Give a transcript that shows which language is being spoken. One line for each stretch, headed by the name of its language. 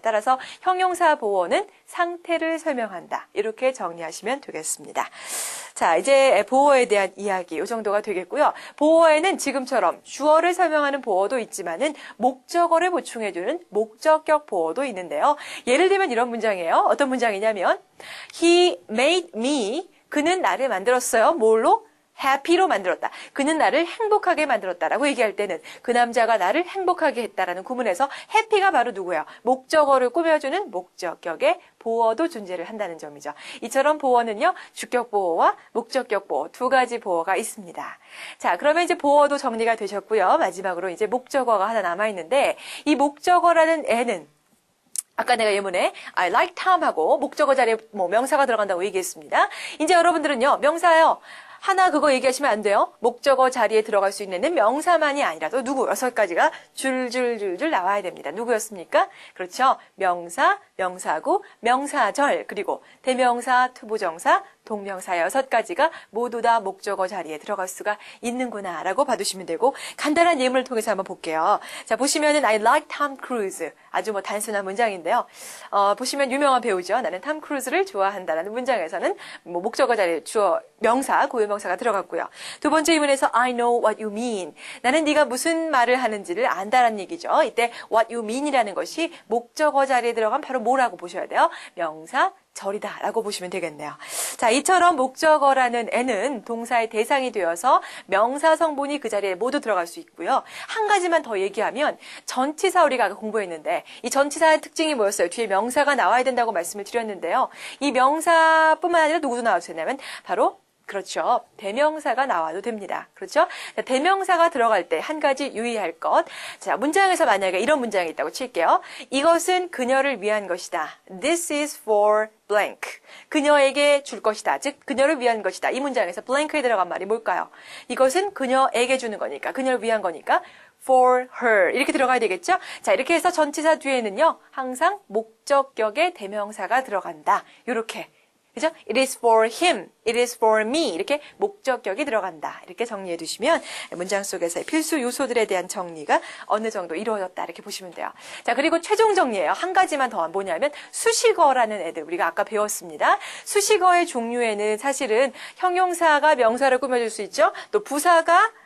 Korean: 따라서 형용사 보어는 상태를 설명한다. 이렇게 정리하시면 되겠습니다. 자, 이제 보어에 대한 이야기 이 정도가 되겠고요. 보어에는 지금처럼 주어를 설명하는 보어도 있지만은 목적어를 보충해주는 목적격 보어도 있는데요. 예를 들면 이런 문장이에요. 어떤 문장이냐면
English: He made me.
Korean: 그는 나를 만들었어요. 뭘로? happy로 만들었다. 그는 나를 행복하게 만들었다라고 얘기할 때는 그 남자가 나를 행복하게 했다라는 구문에서 happy가 바로 누구예요? 목적어를 꾸며주는 목적격의 보어도 존재를 한다는 점이죠. 이처럼 보어는요. 주격 보어와 목적격 보어 2가지 보어가 있습니다. 자, 그러면 이제 보어도 정리가 되셨고요. 마지막으로 이제 목적어가 하나 남아있는데 이 목적어라는 애는 아까 내가 예문에
English: I like Tom
Korean: 하고 목적어 자리에 명사가 들어간다고 얘기했습니다. 이제 여러분들은요. 명사요. 하나 그거 얘기하시면 안 돼요. 목적어 자리에 들어갈 수 있는 명사만이 아니라 또 누구 6가지가 줄줄줄줄 나와야 됩니다. 누구였습니까? 그렇죠. 명사, 명사구, 명사절, 그리고 대명사, 투부정사, 동명사 6가지가 모두 다 목적어 자리에 들어갈 수가 있는구나 라고 봐두시면 되고 간단한 예문을 통해서 한번 볼게요. 자, 보시면은
English: I like Tom Cruise.
Korean: 아주 단순한 문장인데요. 보시면 유명한 배우죠. 나는 탐 크루즈를 좋아한다라는 문장에서는 목적어 자리에 주어 명사, 고유명사가 들어갔고요. 두 번째 예문에서
English: I know what you mean.
Korean: 나는 네가 무슨 말을 하는지를 안다라는 얘기죠. 이때
English: what you mean
Korean: 이라는 것이 목적어 자리에 들어간 바로 뭐라고 보셔야 돼요? 명사, 절이다 라고 보시면 되겠네요. 자, 이처럼 목적어라는 애는 동사의 대상이 되어서 명사 성분이 그 자리에 모두 들어갈 수 있고요. 한 가지만 더 얘기하면 전치사 우리가 공부했는데 이 전치사의 특징이 뭐였어요? 뒤에 명사가 나와야 된다고 말씀을 드렸는데요. 이 명사뿐만 아니라 누구도 나와도 되냐면 바로 그렇죠. 대명사가 나와도 됩니다. 그렇죠? 자, 대명사가 들어갈 때 한 가지 유의할 것. 자, 문장에서 만약에 이런 문장이 있다고 칠게요. 이것은 그녀를 위한 것이다.
English: This is for blank.
Korean: 그녀에게 줄 것이다. 즉, 그녀를 위한 것이다. 이 문장에서 blank에 들어간 말이 뭘까요? 이것은 그녀에게 주는 거니까, 그녀를 위한 거니까
English: for her
Korean: 이렇게 들어가야 되겠죠? 자, 이렇게 해서 전치사 뒤에는요. 항상 목적격의 대명사가 들어간다. 이렇게. 그죠?
English: It is for him, it is for me
Korean: 이렇게 목적격이 들어간다. 이렇게 정리해 두시면 문장 속에서의 필수 요소들에 대한 정리가 어느 정도 이루어졌다. 이렇게 보시면 돼요. 자, 그리고 최종 정리예요. 한 가지만 더 뭐냐면 수식어라는 애들 우리가 아까 배웠습니다. 수식어의 종류에는 사실은 형용사가 명사를 꾸며줄 수 있죠. 또 부사가